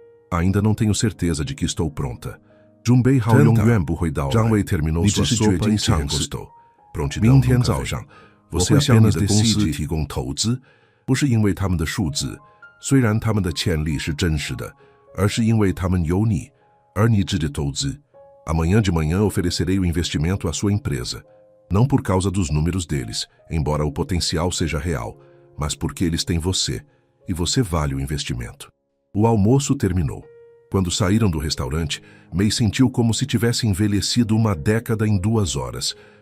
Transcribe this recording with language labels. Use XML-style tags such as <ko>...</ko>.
<pt>Ainda não tenho certeza de que estou pronta. Zhang Wei terminou sua sopa e se recostou. Prontidão nunca vem. Você apenas decide.</pt> <zh>不是因为他们的数字，虽然他们的潜力是真实的，而是因为他们有你，而你值得投资。</zh> <pt>Amanhã de manhã oferecerei o investimento à sua empresa. Não por causa dos números deles, embora o potencial seja real, mas porque eles têm você, e você vale o investimento. O almoço terminou. Quando saíram do restaurante, Mei sentiu como se tivesse envelhecido uma década em 2 horas.</pt>